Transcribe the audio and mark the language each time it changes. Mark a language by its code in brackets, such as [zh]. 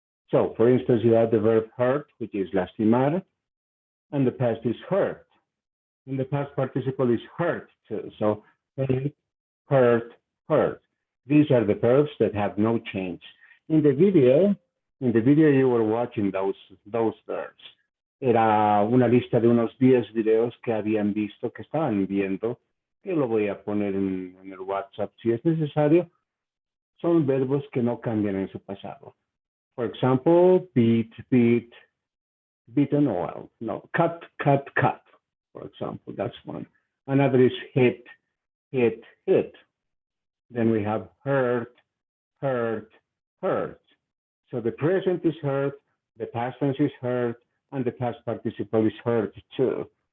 [en] So, for instance, you have the verb hurt, which is lastimar, and the past is hurt. And the past participle is hurt too. So, hurt, hurt. These are the verbs that have no change. In the video you were watching those verbs. [es] Era una lista de unos 10 videos que habían visto, que estaban viendo, que lo voy a poner en el WhatsApp si es necesario. Son verbos que no cambian en su pasado. [en] For example, beat, beat, beaten, well, no, cut, cut, cut, for example, that's one. Another is hit, hit, hit. Then we have hurt, hurt, hurt. So the present is hurt, the past tense is hurt, and the past participle is hurt too.